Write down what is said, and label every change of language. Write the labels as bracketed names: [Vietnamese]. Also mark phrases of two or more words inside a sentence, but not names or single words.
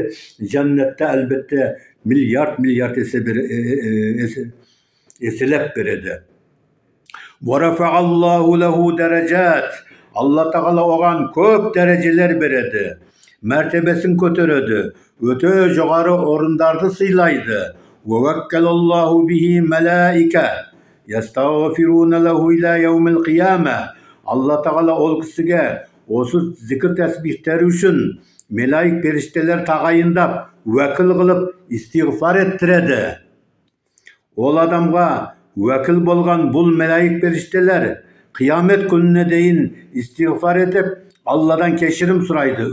[Kazakh] Жәннетте әлбетте миллиард еселеп береді. [Arabic] ورفع الله له درجات. [Kazakh] Алла тағала оған көп дәрежелер береді. Мәртебесін көтереді. Өте жоғары орындарды сыйлайды. [Arabic] ووكل الله به ملائكة يستغفرون له إلى يوم القيامة. [Kazakh] Алла тағала ол кісіге осы зікір тәсбихтері үшін мелаик періштелер тағайындап, уәкіл қылып, истиғфар еттіреді. Ол адамға уәкіл болған бұл мелаик періштелер қиямет күніне дейін истиғфар етіп, Алладан кешірім сұрайды.